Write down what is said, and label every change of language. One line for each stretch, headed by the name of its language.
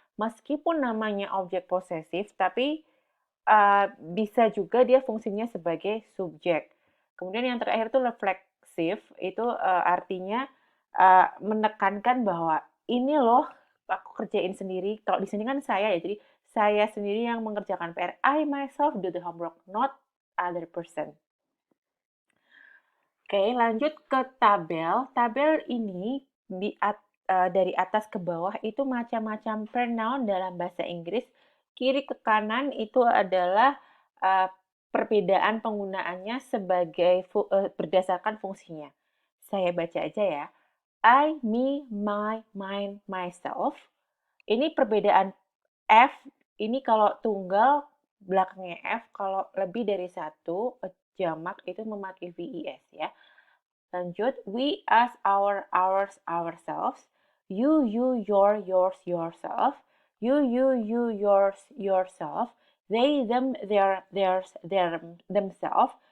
Indonesian: Meskipun namanya objek posesif, tapi bisa juga dia fungsinya sebagai subjek. Kemudian yang terakhir itu refleksif, itu artinya menekankan bahwa ini loh aku kerjain sendiri. Kalau di sini kan saya ya, jadi saya sendiri yang mengerjakan PR.
English: I myself do the homework, not other person.
Indonesian: Oke, lanjut ke tabel. Tabel ini dari atas ke bawah itu macam-macam pronoun dalam bahasa Inggris. Kiri ke kanan itu adalah perbedaan penggunaannya berdasarkan fungsinya. Saya baca aja ya.
English: I, me, my, mine, myself.
Indonesian: Ini perbedaan F, ini kalau tunggal belakangnya F, kalau lebih dari satu, jamak itu memakai VES ya. Lanjut,
English: we, us, our, ours, ourselves. You, your, yours, yourself. You, yours, yourself. They, them, theirs, themselves.